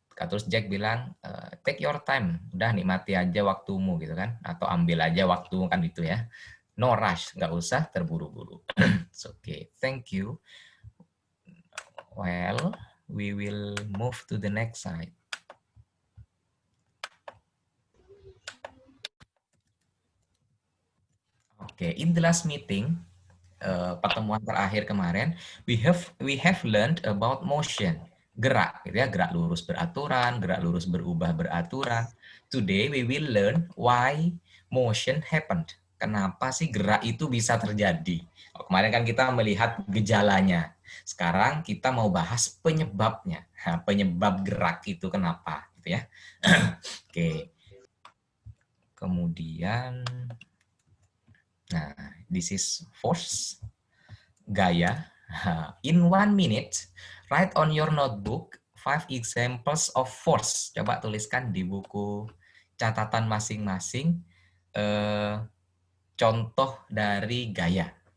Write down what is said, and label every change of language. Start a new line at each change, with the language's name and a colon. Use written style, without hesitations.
Indonesian: Terus Jack bilang,
English: take your time.
Indonesian: Udah nikmati aja waktumu gitu kan. Atau ambil aja waktu kan itu ya.
English: No rush.
Indonesian: Nggak usah terburu-buru.
English: It's okay. Thank you. Well, we will move to the next slide.
Indonesian: Oke,
English: in the last meeting,
Indonesian: pertemuan terakhir kemarin,
English: we have learned about motion,
Indonesian: gerak, gitu ya, gerak lurus beraturan, gerak lurus berubah beraturan.
English: Today we will learn why motion happened.
Indonesian: Kenapa sih gerak itu bisa terjadi? Kemarin kan kita melihat gejalanya. Sekarang kita mau bahas penyebabnya. Nah, penyebab gerak itu kenapa, gitu ya. Oke. Kemudian, nah,
English: this is force,
Indonesian: gaya.
English: In 1 minute, write on your notebook 5 examples of force.
Indonesian: Coba tuliskan di buku catatan masing-masing contoh dari gaya.